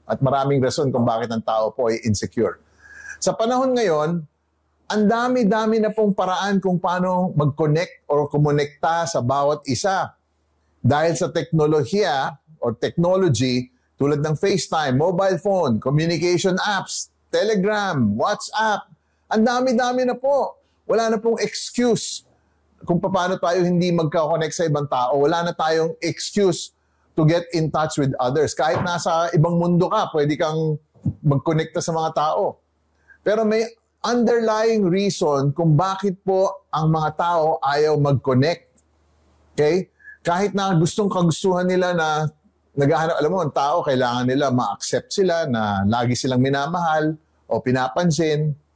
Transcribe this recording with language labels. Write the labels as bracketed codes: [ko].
[tl] At maraming rason kung bakit ang tao po ay insecure. Sa panahon ngayon, ang dami-dami na pong paraan kung paano mag-connect or kumonekta sa bawat isa. Dahil sa teknolohiya, or technology tulad ng FaceTime, mobile phone, communication apps, Telegram, WhatsApp. Ang dami-dami na po. Wala na pong excuse kung paano tayo hindi magka-connect sa ibang tao. Wala na tayong [en] excuse to get in touch with others. [tl] Kahit nasa ibang mundo ka, pwede kang mag-connecta sa mga tao. Pero may underlying reason kung bakit po ang mga tao ayaw mag-connect. Okay? Kahit na kagustuhan nila na naghahanap, alam mo, ang tao, kailangan nila ma-accept sila na lagi silang minamahal o pinapansin.